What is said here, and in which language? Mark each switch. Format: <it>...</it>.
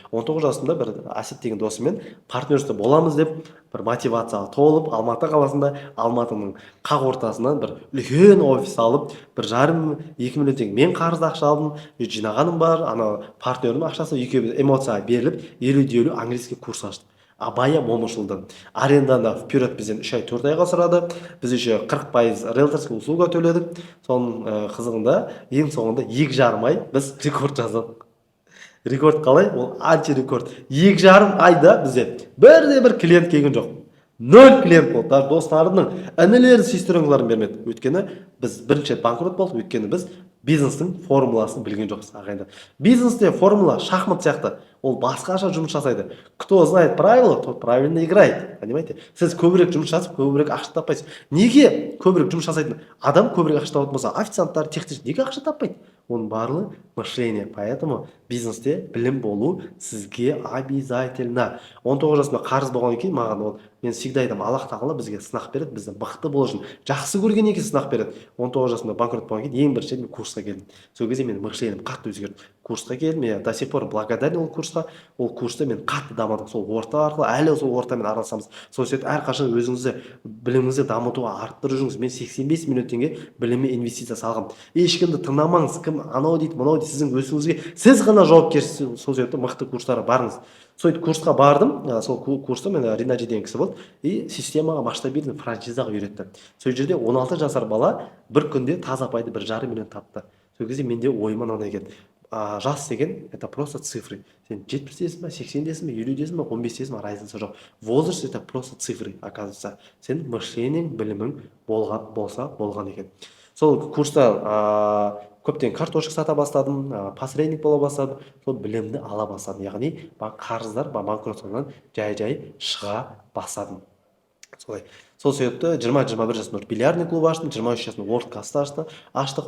<kk>19 жасымда бір Асет деген досыммен партнерство боламыз деп бір мотивацияға толып, Алматы қаласында, Алматының қақ ортасынан бір үлкен офис алып, 1,5-2 миллион теңге мен қарызды ақша алдым, жинағаным бар, ана партнердің ақшасы екеуміз эмоцияға беріліп, 50-50 английский курс аштық. Абая Момышұлдан. Аренданы вперед бізден 3 ай 4 айға сұрады. Біз еще 40% риэлторский услуга төледік. Соның қызығында ең соңында 2,5 ай біз рекорд жаздық. Рекорд қалай? Ол антирекорд. 2,5 айда бізде бір клиент келген жоқ. 0 клиент болды. Даже достарымның інілерін, сестраларым бермеді. Өйткені біз бірінші банкрот болдық, өйткені біз бизнестің формуласын білген жоқпыз ағайындар. Бизнесте формула шахмат сияқты. Ол басқаша жұмыс жасайды.</kk> <ru>Кто знает правила, тот правильно играет. Понимаете?</ru> <kk>Сіз көбірек жұмыс жасап, көбірек ақша таппайсыз. Неге көбірек жұмыс жасайтын адам көбірек ақша табатын болса, официанттар, техничтер неге ақша таппайды? Оның барлығы мышление. Поэтому бизнесте білім болу сізге обязательно. 19 жасымда қарыз болғаннан кейін маған ол, мен всегда айтамын, Аллах тағала бізге сынақ береді, бізді мықты болу үшін. Жақсы көргеннен кейін сынақ береді. 19 жасымда банкрот болғаннан кейін ең бірінші мен курсқа келдім. Сол кезде менің мышлением қатты өзгерді. Курсқа келдім,</kk> <ru>я до сих пор благодарен</ru> <kk>ол курсқа. Ол курста мен қатты дамыдым. Сол орта арқылы әлі сол ортамен араласамыз. Сол себепті әрқашан өзіңізді біліміңізді дамытуға арттырып жүріңіз. Мен 85 миллион теңге білімге инвестиция салғам. Ешкімді тыңдамаңыз, кім анау дейді, мынау дейді, сіздің өзіңізге сіз ғана жауапкерсіз. Сол себепті мықты курстарға барыңыз. Сөйтіп курсқа бардым. Сол курста мен Ринаджи деген кісі болды. И системаға масштабированный франшизаға үйретті. Сол жерде 16 жасар бала бір күнде таза пайды 1,5 миллион тапты. Сол кезде менде ойыма мынандай келді. Жас деген</kk> <ru>это просто цифры.</ru> <kk>Сен 70-десің ба, 80-десің ба, 50-десің ба, 15-десің ба, разница жоқ.</kk> <ru>Возраст это просто цифры, оказывается.</ru> <kk>Сен мышлениең, білімің болса болған екен. Сол курста көптен картошка сата бастадым, посредник бола бастадым, сол білімді ала бастадым. Яғни қарыздар, банкротстводан жай шыға бастадым. Сол себепті 20-21 жасымда бильярдный клуб аштым, 23 жасымда WordCast аштық.</kk>